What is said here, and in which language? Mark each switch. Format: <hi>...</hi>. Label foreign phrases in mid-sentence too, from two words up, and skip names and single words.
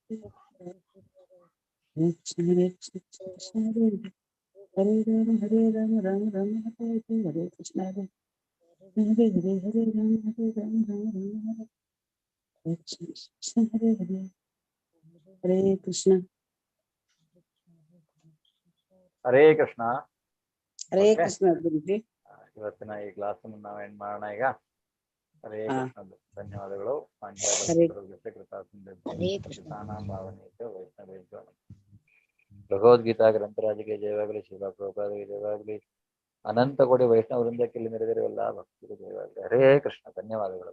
<sa>हरे कृष्ण कृष्ण हरे हरे राम राम हरे हरे हरे कृष्ण हरे हरे हरे राम राम हरे हरे कृष्ण हरे हरे हरे कृष्ण</sa> <kn>ಹರೇ ಕೃಷ್ಣ</kn> <sa>हरे</sa> <kn>ಓಕೆ</kn> <hi>कृष्ण गुरुजी</hi> <kn>ಇವತ್ತಿನ ಈ ಕ್ಲಾಸ್ ನಾವು ಎಂಡ್ ಮಾಡೋಣ ಈಗ ಹರೇ ಹಾ ಕೃಷ್ಣ ಧನ್ಯವಾದಗಳು ಹರೇ ಹರೇ ಕೃಷ್ಣ ಭಾವನೆ ವೈಷ್ಣವ ಭಗವದ್ಗೀತಾ ಗ್ರಂಥರಾಜಿಗೆ ಜಯವಾಗಲಿ ಶಿವ ಪ್ರಭುಪಾದಗೆ ಜಯವಾಗಲಿ ಅನಂತ ಕೋಟಿ ವೈಷ್ಣವ ವೃಂದಕ್ಕೆ ಇಲ್ಲಿ ನೆರೆದಿರುವ ಎಲ್ಲ ಭಕ್ತರಿಗೆ ಜಯವಾಗಲಿ ಹರೇ ಕೃಷ್ಣ ಧನ್ಯವಾದಗಳು</kn>